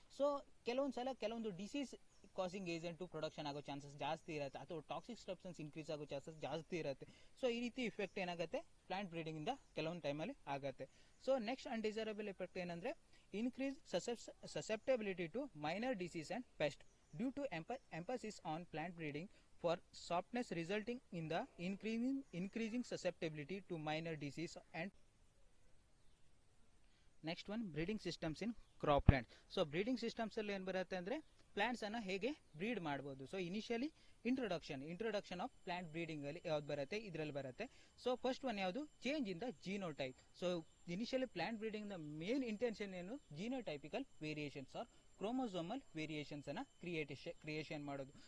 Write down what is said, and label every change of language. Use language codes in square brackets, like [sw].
[kn] So ಕೆಲವೊಂದು disease causing agent production ಆಗೋ chances ಜಾಸ್ತಿ ಇರುತ್ತೆ, ಅಥವಾ ಟಾಕ್ಸಿಕ್ ಸಬ್ಸ್ಟೆನ್ಸ್ ಇನ್ಕ್ರೀಸ್ ಆಗೋ ಚಾನ್ಸಸ್ ಜಾಸ್ತಿ ಇರುತ್ತೆ. ಸೊ ಈ ರೀತಿ ಇಫೆಕ್ಟ್ ಏನಾಗುತ್ತೆ, ಪ್ಲಾಂಟ್ ಬ್ರೀಡಿಂಗ್ ಇಂದ ಕೆಲವೊಂದು ಟೈಮಲ್ಲಿ ಆಗುತ್ತೆ. ಸೊ ನೆಕ್ಸ್ಟ್ ಅನ್ಡಿಸೈರಬಲ್ ಎಫೆಕ್ಟ್ ಏನಂದ್ರೆ, [en] Increase susceptibility to minor disease and pest. Due to emphasis on plant breeding, for softness resulting in the increasing susceptibility to minor disease. And next one, breeding systems in crop plant. So breeding systems [kn] ಅಲ್ಲಿ ಏನು ಬರುತ್ತೆ ಅಂದ್ರೆ plants ಅನ್ನ ಹೇಗೆ bread ಮಾಡಬಹುದು. So initially introduction of plant breeding ಅಲ್ಲಿ ಯಾವ್ದು ಬರುತ್ತೆ, ಇದರಲ್ಲಿ ಬರುತ್ತೆ. ಸೊ ಫಸ್ಟ್ ಒನ್ ಯಾವುದು, [en] Change in the genotype. [kn] So initially plant breeding the main intention ಏನು, ಜೀನೋಟೈಪಿಕಲ್ ವೇರಿಯೇಷನ್ಸ್ ಆರ್ ಕ್ರೋಮೋಸೋಮಲ್ ವೇರಿಯೇಷನ್ಸ್ ಅನ್ನ ಕ್ರಿಯೇಷನ್ ಮಾಡೋದು.